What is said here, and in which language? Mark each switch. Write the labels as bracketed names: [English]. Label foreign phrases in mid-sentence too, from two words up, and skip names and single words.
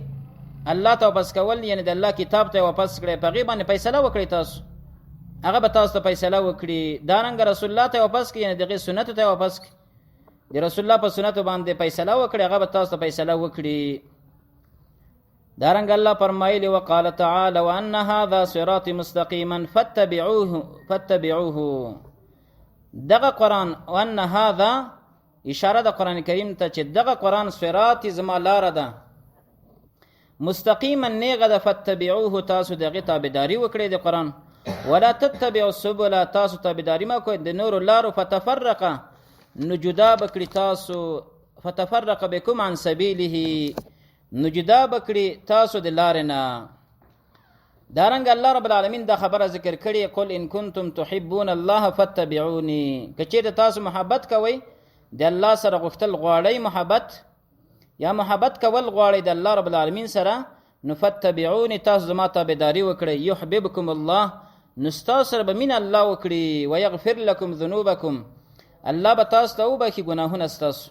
[Pashto] الله ته واپس کول یعنی د الله کتاب ته واپس کړئ، په هغې باندې فیصله وکړئ، تاسو هغه به تاسو ته فیصله وکړي. دارنګه رسول الله ته واپس کړئ، یعنی دغې سنتو ته واپس کړئ، د رسول الله په سنتو باندې فیصله وکړئ، هغه به تاسو ته فیصله وکړي. دارنګه الله فرمایلی [Arabic] وقال تعالی وان هذا صراط مستقیما فاتبعوه. [Pashto] دغه قرآن [Arabic] وان هذا [Pashto] اشاره د قرآن کریم ته چې دغه قرآن صراط زما لاره ده، مستقیما نیغه ده، فاتبعوه تاسو دغه تابعداري وکړئ د قرآن، [Arabic] ولا تتبعوا السبل [Pashto] تاسو تابعداري ما کوئ د نور لارو، فتفرق نو جدا بکړي تاسو، [Arabic] فتفرق بكم عن سبیله [Pashto] نو جدا بکړي تاسو د لارې نه. دارنګ [Arabic] الله رب العالمین [Pashto] دا خبره ذکر کړي [Arabic] قل ان کنتم تحبون الله فاتبعوني، [Pashto] که چیرته تاسو محبت کوئ د الله سره، غوښتل غواړئ محبت یا محبت کول غواړئ د [Arabic] الله رب العالمین [Pashto] سره، نو فاتبعوني تاسو زما تابعداري وکړئ، [Arabic] یحببکم الله [Pashto] نو ستاسو سره به مینه الله وکړي، [Arabic] ویغفر لکم ذنوبکم [Pashto] الله به تاسو ته وبخي ګناهونه ستاسو.